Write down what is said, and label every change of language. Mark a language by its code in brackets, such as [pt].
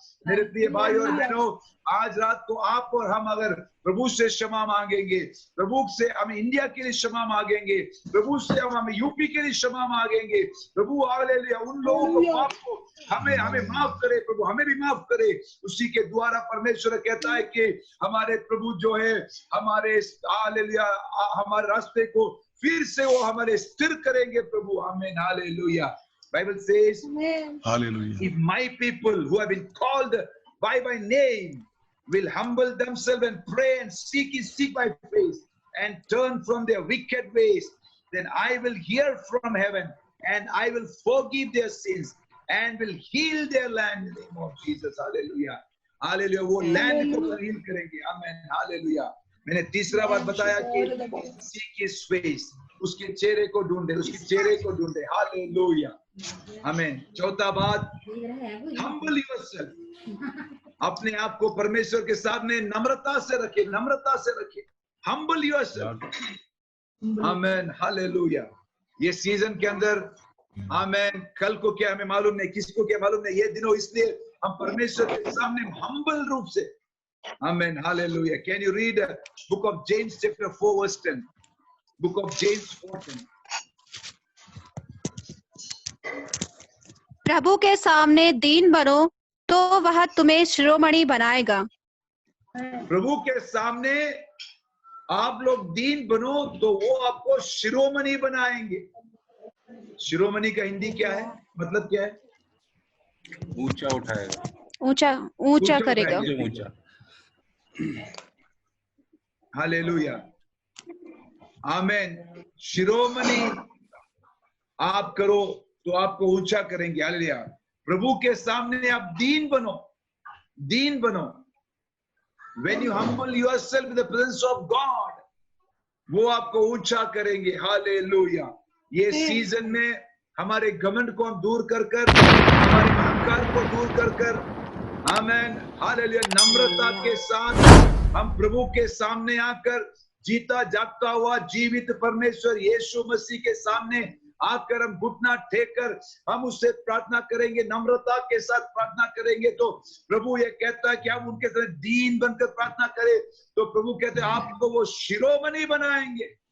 [hi] मेरे प्रिय भाई और बहनों, आज रात को आप और हम अगर प्रभु से क्षमा मांगेंगे, प्रभु से हम इंडिया के लिए क्षमा मांगेंगे, प्रभु से हम यूपी के लिए क्षमा मांगेंगे, प्रभु हालेलुया उन लोगों को पाप को हमें माफ करे, प्रभु हमें भी माफ करे, उसी के द्वारा परमेश्वर कहता है कि हमारे प्रभु जो है हमारे हालेलुया हमारे रास्ते को फिर से वो हमारे स्थिर करेंगे, प्रभु, आमीन, hallelujah. [en] Bible says, Hallelujah. if my people who have been called by my name will humble themselves and pray and seek my face and turn from their wicked ways, then I will hear from heaven and I will forgive their sins and will heal their land in the name of Jesus. Hallelujah. Hallelujah. [hi] वो land को heal करेंगे, आमीन, hallelujah. मैंने तीसरा बात बताया कि [en] seek his face, [hi] उसके चेहरे को ढूंढे, उसके चेहरे को ढूंढे, हालेलुया, आमीन। चौथा बात, [en] humble yourself, [hi] अपने आप को परमेश्वर के सामने नम्रता से रखे, नम्रता से रखे, humble yourself, आमीन, हालेलुया। ये सीजन के अंदर, आमीन, कल को क्या हमें मालूम नहीं, किसको क्या मालूम नहीं, ये दिनों इसलिए हम परमेश्वर के सामने humble रूप से, आमीन, hallelujah. [en] Can you read book of James chapter 4 verse 10? Book of James 4:10. [hi] प्रभु के सामने दीन बनो तो वह तुम्हें शिरोमणि बनाएगा। प्रभु के सामने आप लोग दीन बनो तो वो आपको शिरोमणि बनाएंगे। शिरोमणि का हिंदी क्या है, मतलब क्या है? ऊंचा उठाएगा, ऊंचा करेगा, ऊंचा। हालेलुया, आमीन। शिरोमणि आप करो तो आपको ऊंचा करेंगे, हालेलुया। प्रभु के सामने आप दीन बनो, दीन बनो। [en] When you humble yourself in the presence of God, [hi] वो आपको ऊंचा करेंगे, [en] Hallelujah. [hi] ये सीजन में हमारे घमंड को हम दूर कर हमारे अहंकार को दूर कर आमीन, हालेलुया, नम्रता के साथ हम प्रभु के सामने आकर जीता जागता हुआ जीवित परमेश्वर यीशु मसीह के सामने आकर हम घुटना टेक कर हम उससे प्रार्थना करेंगे, नम्रता के साथ प्रार्थना करेंगे, तो प्रभु ये कहता है कि हम उनके साथ दीन बनकर प्रार्थना करें, तो प्रभु कहते हैं आपको वो शिरोमणि बनाएंगे।